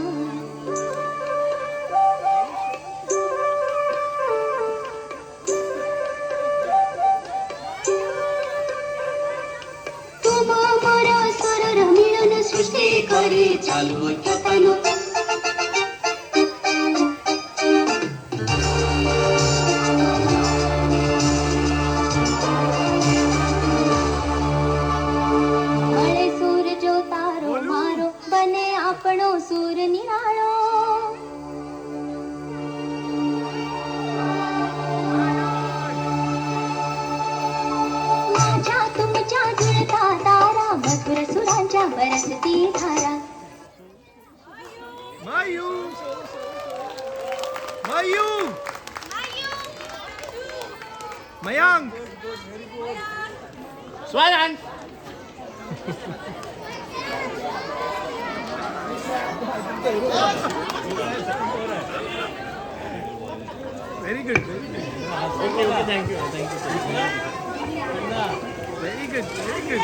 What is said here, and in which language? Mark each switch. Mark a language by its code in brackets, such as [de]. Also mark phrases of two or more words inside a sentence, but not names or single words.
[bn] তোমার স্বরর মিলন সৃষ্টি করে চালু ঐক্যতানো [gu] મળે સૂર જો તારો મારો બને આપણો સૂર નિરાળો [mr] माझ्या तुमच्या जुळता तारा मधुर सुरांच्या बरसती धारा Mayu! Mayu! Mayang! Swanan! [en] Very good, very good. Okay, thank you. Very good, very good.